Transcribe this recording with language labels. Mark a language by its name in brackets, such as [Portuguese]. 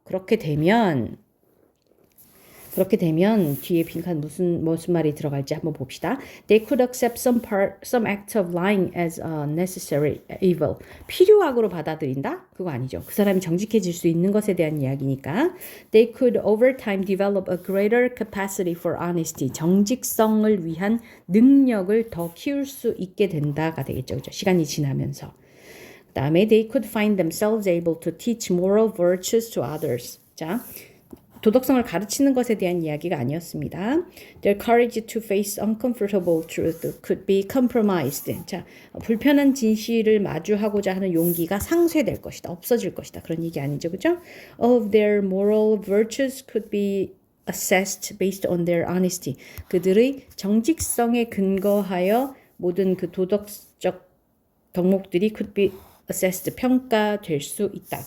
[Korean] 그렇게 되면 뒤에 빈칸 무슨 말이 들어갈지 한번 봅시다. [English] They could accept some act of lying as a necessary evil. [Korean] 필요악으로 받아들인다? 그거 아니죠. 그 사람이 정직해질 수 있는 것에 대한 이야기니까. [English] They could over time develop a greater capacity for honesty. [Korean] 정직성을 위한 능력을 더 키울 수 있게 된다가 되겠죠. 그죠? 시간이 지나면서. 그 다음에 [English] they could find themselves able to teach moral virtues to others. [Korean] 자, 도덕성을 가르치는 것에 대한 이야기가 아니었습니다. [English] Their courage to face uncomfortable truth could be compromised. [Korean] 자, 불편한 진실을 마주하고자 하는 용기가 상쇄될 것이다. 없어질 것이다. 그런 얘기 아니죠. 그죠? [English] All of their moral virtues could be assessed based on their honesty. [Korean] 그들의 정직성에 근거하여 모든 그 도덕적 덕목들이 [English] could be assessed, [Korean] 평가될 수 있다.